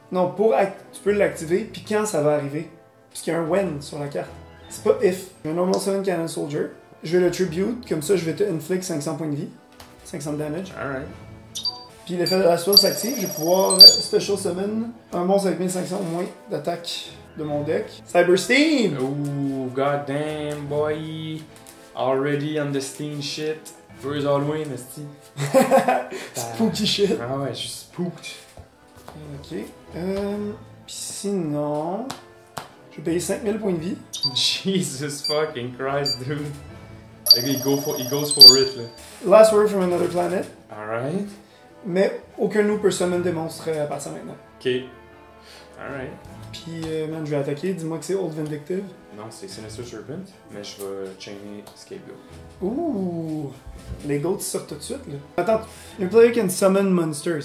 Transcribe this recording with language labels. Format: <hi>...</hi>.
<fr>Non, tu peux l'activer, puis quand ça va arriver. Puisqu'il y a un when sur la carte. C'est pas if. J'ai un normal summon Cannon Soldier. Je vais le tribute, comme ça je vais te inflict 500 points de vie. 500 de damage.</fr> <en>Alright.</en> <fr>Puis l'effet de la spell s'active, je vais pouvoir special summon un monstre avec 1500 ou moins d'attaque de mon deck.</fr> <en>Cyber Steam! Ooh, goddamn, boy. Already on the steam shit. First Halloween, esti. Spooky shit.</en> <fr>Ah ouais, je suis spooked. Ok. Puis sinon... Je vais payer 5000 points de vie.</fr> <en>Jesus fucking Christ, dude.</en> <fr>Le gars, il</fr> <en>goes for it,</en> <fr>là.</fr> <en>Last Word from Another Planet. Alright.</en> <fr>Mais aucun de nous peut summon des monstres à partir de maintenant.</fr> <en>Ok. Alright.</en> <fr>Puis, man, je vais attaquer. Dis-moi que c'est Old Vindictive. Non, c'est Sinister Serpent, mais je vais chainer Scapegoat. Ouh! Les goats sortent tout de suite, là. Attends, le</fr> <en>player can summon monsters.</en>